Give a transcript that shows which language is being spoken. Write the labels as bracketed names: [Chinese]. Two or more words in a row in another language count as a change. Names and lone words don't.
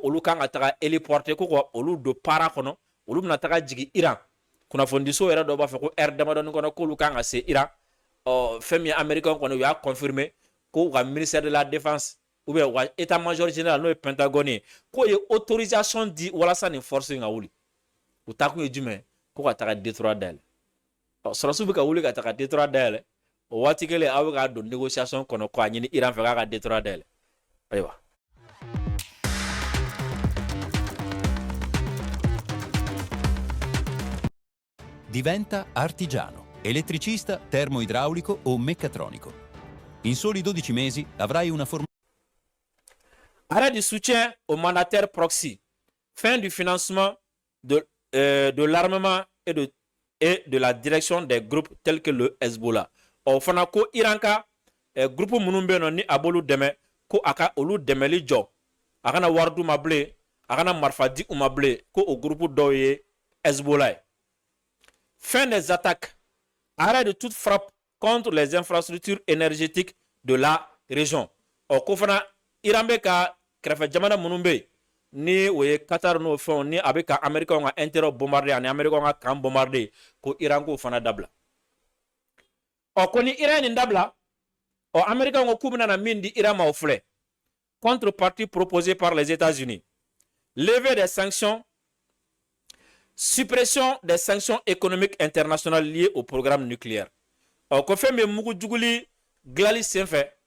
[Bambara] olu kan ka taga héliporter ko ka olu don para kɔnɔ olu bɛna taga jigin Iran kunnafonidiso yɛrɛ dɔw b'a fɔ ko heure damadɔni kɔnɔ k'olu kan ka se Iran fɛn min ye Américain kɔni u y'a confirmer ko u ka [French] ministère de la défense ou bien [Bambara] u ka [French] état major général [Bambara] n'o ye Pentagone ye k'o ye autorisation di walasa nin force in ka wuli u taa kun ye jumɛn ko ka taga détroit dayɛlɛ sɔrɔdasiw bɛ ka wuli ka taga détroit dayɛlɛ o waati kelen aw bɛ k'a don négociation kɔnɔ k'a ɲini Iran fɛ k'a ka détroit dayɛlɛ ayiwa. [Italian] Diventa artigiano, elettricista, termoidraulico o meccatronico. In soli 12 mesi avrai una formazione. [French] Arrêt du soutien aux mandataires proxy. Fin du financement de l'armement et de la direction des groupes tels que le Hezbollah. [Bambara] Fana ko Iran ka groupe minnu bɛ yen nɔ ni a b'olu dɛmɛ ko a ka olu dɛmɛli jɔ a kana wari d'u ma bilen a kana marifa di u ma bilen ko o groupe dɔw ye Hezbollah ye. [French] Fin des attaques. Arrêt de toute frappe contre les infrastructures énergétiques de la région. [Bambara] Ko fana Iran bɛ ka kɛrɛfɛ jamana minnu bɛ yen ni o ye Qatar n'o fɛnw ni a bɛ ka Américains ka intérêt bombarder ani Américains ka kan bombarder ko Iran k'o fana dabila. Ko ni Iran nin dabila Américains ko k'u bɛna na min di Iran ma o filɛ [French] contrepartie proposée par les États-Unis. Levée des sanctions, suppression des sanctions économiques internationales liées au programme nucléaire. [Bambara] ɔ ko fɛn min ye mugu juguli dilanli sen fɛ